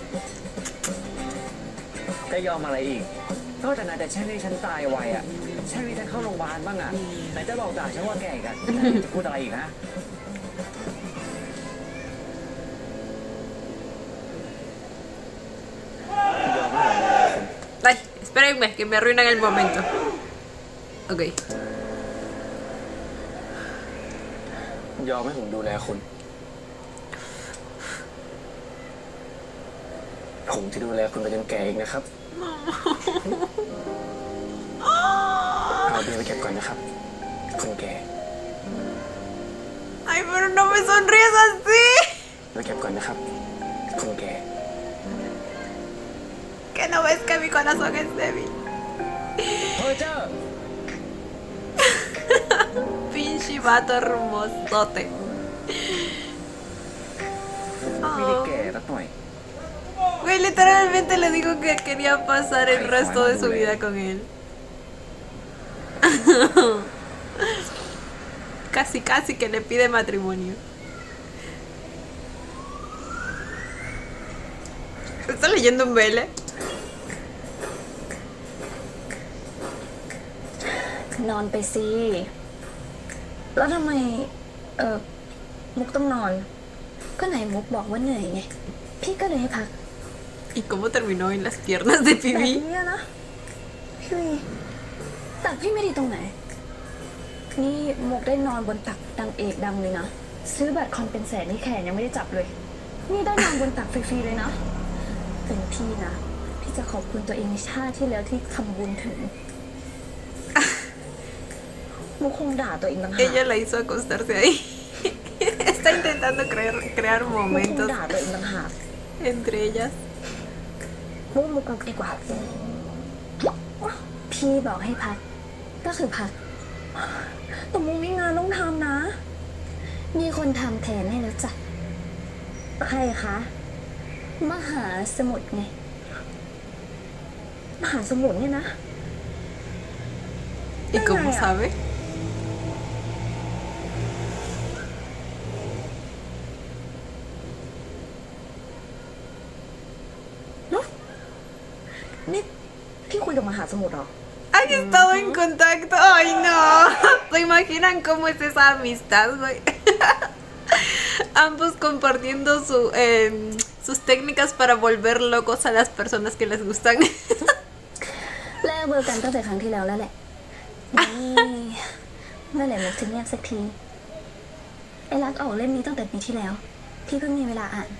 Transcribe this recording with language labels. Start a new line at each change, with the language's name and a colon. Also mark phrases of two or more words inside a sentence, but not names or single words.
Thai: จะยอมอะไรอีก นอกจากนายแต่แช่งให้ฉันตายไวอ่ะแช่งให้ฉันเข้าโรงพยาบาลบ้างอ่ะไหนจะบอกด่าฉันว่าแก่อีกอ่ะจะพูดอะไรอีกนะ ยอมไม่ได้เลยคุณ
Spanish: Ay, espérenme, que me arruinan el momento. Ok.
Thai: ยอมให้ผมดูแลคุณ ผมจะดูแลคุณไปจนแก่เองนะครับ เอาเบียร์ไปเก็บก่อนนะครับ คนแก่
Spanish: Ay, pero no me sonríes así.
Thai: ไปเก็บก่อนนะครับ คนแก่
Spanish: Que no ves que mi corazón es débil.
Thai: เฮ้ยเจ้า
Spanish: Pinche vato hermosote.
Thai: ไม่ได้แก่สักหน่อย
Spanish: Güey, literalmente le digo que quería pasar el resto de su vida con él. Casi, casi que le pide matrimonio. ¿Está leyendo un vele?
Thai: นอนไปสิ แล้วทำไม มุกต้องนอน ก็ไหนมุกบอกว่าเหนื่อยไง พี่ก็เลยให้พัก
Spanish: ¿Y cómo terminó en las piernas de
Thai: แต่
Spanish: Phoebe?
Thai: เนี่ยนะ พี่วีตักพี่ไม่ดีตรงไหน นี่มุกได้นอนบนตักดังเอกดังเลยนะ ซื้อบัตรคอนเป็นแสนนี่แขนยังไม่ได้จับเลย นี่ได้นอนบนตักฟรีๆเลยนะ เป็นพี่นะ พี่จะขอบคุณตัวเองในชาติที่แล้วที่ทำบุญถึง มุกคงด่าตัวเองต่างหาก
Spanish: Ella la hizo acostarse ahí. Está intentando crear
Thai: มุกคง
Spanish: momentos
Thai: ด่าตัวเองต่างหาก
Spanish: entre ellas.
Thai: มุกกลับดีกว่า พี่บอกให้พัก ก็คือพัก แต่มุกมีงานต้องทำนะ มีคนทำแทนให้แล้วจ้ะ ใครคะ มหาสมุทรไง มหาสมุทรเนี่ยนะ
Spanish: ¿Y cómo sabe? ¿No?
Thai: นี่พี่คุยกับมหาสมุทรเหรอ
Spanish: ¿Han estado en contacto? ¡Ay, no! ¿Se imaginan cómo es esa amistad, güey? Ambos compartiendo sus técnicas para volver locos a las personas que les gustan.
Thai: แลกเบอร์กันตั้งแต่ครั้งที่แล้วแล้วแหละนี่เมื่อไหร่มุกจะเงียบสักที ไอ้รักออกเล่มนี้ตั้งแต่ปีที่แล้ว พี่เพิ่งมีเวลาอ่าน